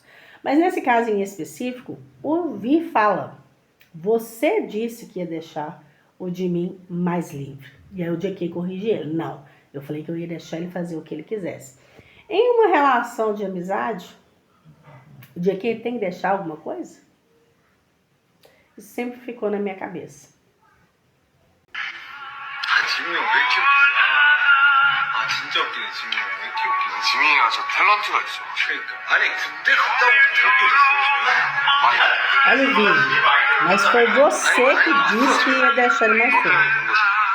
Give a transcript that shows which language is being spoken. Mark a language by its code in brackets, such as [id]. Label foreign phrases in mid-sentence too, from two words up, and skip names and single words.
[pt] Mas nesse caso em específico, o Vi fala: você disse que ia deixar o de mim mais livre. E aí o JK corrige ele. Não, eu falei que eu ia deixar ele fazer o que ele quisesse. Em uma relação de amizade, o JK tem que deixar alguma coisa? Isso sempre ficou na minha cabeça. [ko] 지민이 형 왜 이렇게 웃기지? 진짜 웃기네 지민이 형 왜 이렇게 웃기지? 지민이가 저 탤런트가 있어. 그러니까 아니 근데 갔다 오면 더 웃겨졌어요. [pt] Olha o vídeo. Mas foi você que disse que ia deixar ele mais feio.